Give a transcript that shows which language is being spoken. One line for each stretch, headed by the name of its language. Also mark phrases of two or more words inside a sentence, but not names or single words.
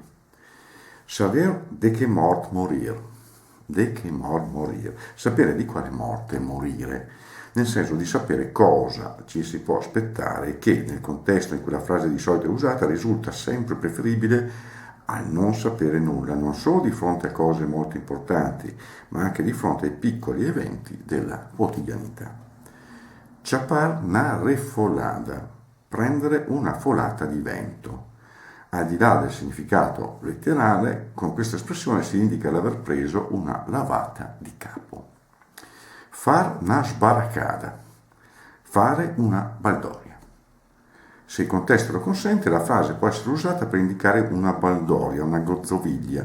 Venetian: Saber de che mort morir,
Italian: sapere di quale morte morire, nel senso di sapere cosa ci si può aspettare che nel contesto in cui la frase di solito è usata risulta sempre preferibile al non sapere nulla, non solo di fronte a cose molto importanti, ma anche di fronte ai piccoli eventi della quotidianità.
Venetian: Chapar na refolada,
Italian: prendere una folata di vento. Al di là del significato letterale, con questa espressione si indica l'aver preso una lavata di capo.
Venetian: Far na sbaracada,
Italian: fare una baldoria. Se il contesto lo consente, la frase può essere usata per indicare una baldoria, una gozzoviglia.